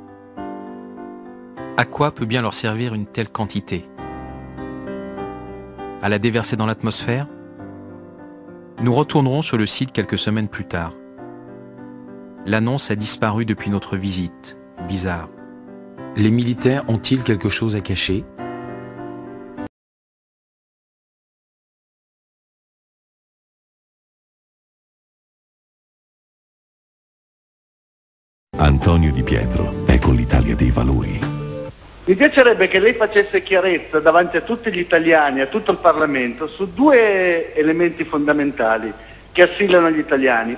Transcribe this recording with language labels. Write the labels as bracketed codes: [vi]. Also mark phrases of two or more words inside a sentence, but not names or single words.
[fr] À quoi peut bien leur servir une telle quantité? À la déverser dans l'atmosphère? Nous retournerons sur le site quelques semaines plus tard. L'annonce a disparu depuis notre visite. Bizarre. Les militaires ont-ils quelque chose à cacher? [it] Antonio Di Pietro è con l'Italia dei valori. Mi piacerebbe che lei facesse chiarezza davanti a tutti gli italiani, a tutto il Parlamento, su 2 elementi fondamentali che assillano gli italiani.